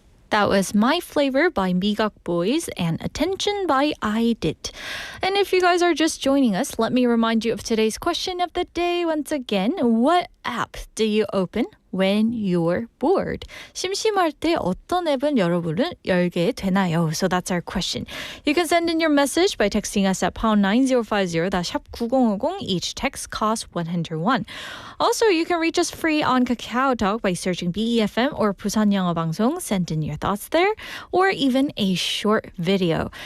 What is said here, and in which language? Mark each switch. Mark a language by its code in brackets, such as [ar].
[en] That was My Flavor by 미각보이즈 and Attention by IDID. And if you guys are just joining us, let me remind you of today's question of the day once again. What app do you open when you're bored? [ko] 심심할 때 어떤 앱은 여러분은 열게 되나요? [en] So that's our question. You can send in your message by texting us at pound 9050, that's 샵 9050. Each text costs 101. Also, you can reach us free on KakaoTalk by searching BEFM or 부산영어방송. Send in your thoughts there, or even a short video.